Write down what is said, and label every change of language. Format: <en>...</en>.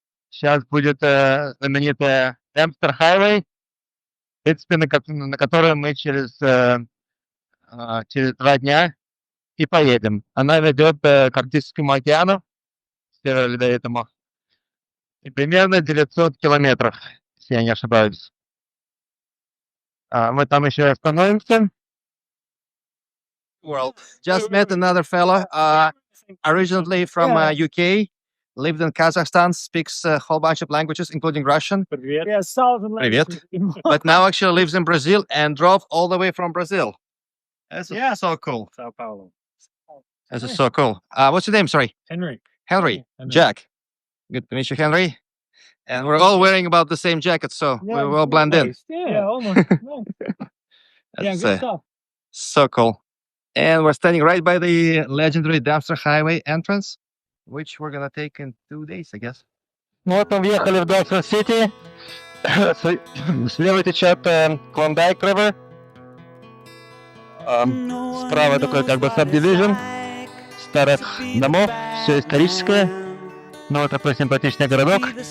<ru>Сейчас будет знаменитая Dempster Highway, в принципе, на которой мы через 2 дня и поедем. Она ведет к Арктическому океану, с Северного Ледовитому, и примерно 900 километров, если я не ошибаюсь. Мы там еще остановимся.</ru> <en>Well, just met another fella, originally from UK, lived in Kazakhstan, speaks a whole bunch of languages, including Russian.</en> <ru>Привет. Привет.</ru> <en>But now actually lives in Brazil and drove all the way from Brazil. This is so cool. Sao Paulo. This is so cool. What's your name? Sorry. Henry. Henry. Henry. Jack. Good to meet you, Henry. And we're all wearing about the same jacket, so we will blend in. Yeah, almost. Yeah, That's good stuff. so cool. And we're standing right by the legendary Dempster Highway entrance, which we're gonna take in 2 days, I guess.</en> <ru>Вот мы въехали в Dawson City. Слева течет Klondike River. Справа такой как бы subdivision старых домов, все историческое. Но вот такой симпатичный городок.</ru>